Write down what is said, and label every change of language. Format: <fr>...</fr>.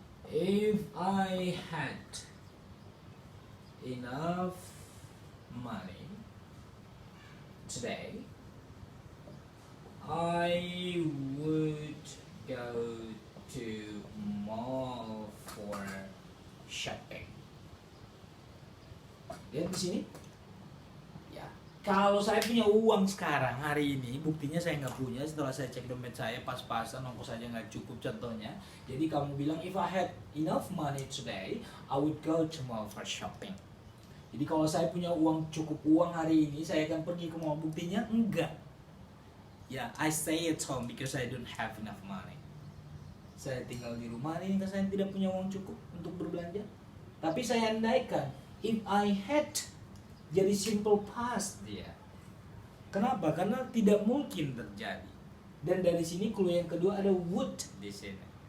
<en>If I had enough money today, I would go to mall for shopping.</en> <id>Lihat di sini. Ya, kalau saya punya uang sekarang hari ini, buktinya saya nggak punya. Setelah saya cek dompet saya pas-pasan, ongkos saja nggak cukup contohnya. Jadi kamu bilang</id> <en>if I had enough money today, I would go to mall for shopping.</en> <id>Jadi kalau saya punya cukup uang hari ini, saya akan pergi ke mall. Buktinya enggak. Ya,</id> <en>I stay at home because I don't have enough money.</en> <id>Saya tinggal di rumah ini karena saya tidak punya uang cukup untuk berbelanja. Tapi saya andaikan</id> <en>if I had,</en> <id>jadi simple past dia. Kenapa? Karena tidak mungkin terjadi. Dan dari sini clue yang kedua ada would di sini.</id>